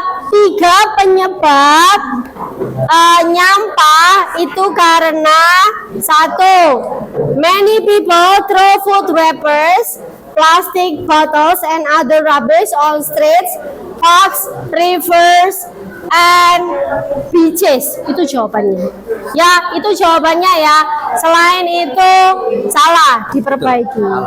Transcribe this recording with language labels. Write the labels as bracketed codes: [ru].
[id] 3 penyebab nyampah itu karena 1. [en] Many people throw food wrappers, plastic bottles and other rubbish on streets, parks, rivers, and beaches. [id] Itu jawabannya. Ya, itu jawabannya ya. Selain itu salah, diperbaiki.